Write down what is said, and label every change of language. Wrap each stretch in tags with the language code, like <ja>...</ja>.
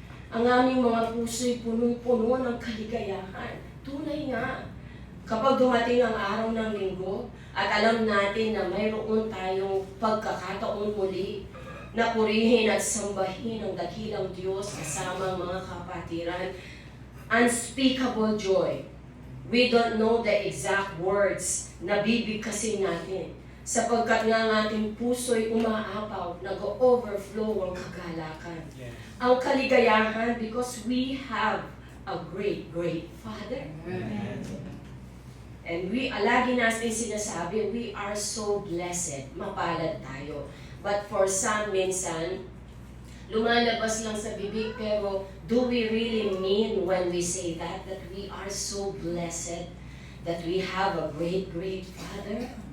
<tl>Ang aming mga puso ay punong-puno ng kaligayahan. Tunay nga, kapag dumating ang araw ng linggo at alam natin na mayroon tayong pagkakataon muli na purihin at sambahin ang dakilang Diyos kasama ang mga kapatiran.</tl> <en>Unspeakable joy. We don't know the exact words</en> <tl>na bibigkasin natin. Sapagkat nga ang ating puso'y umaapaw, nag-overflow ang kagalakan.</tl> <en>Yes.</en> <tl>Ang kaligayahan</tl> <en>because we have a great, great Father. Amen. And lagi natin sinasabi, we are so blessed,</en> <tl>mapalad tayo.</tl> <en>But for some,</en> <tl>minsan, lumalabas lang sa bibig, pero</tl> <en>do we really mean when we say that we are so blessed, that we have a great, great Father?</en>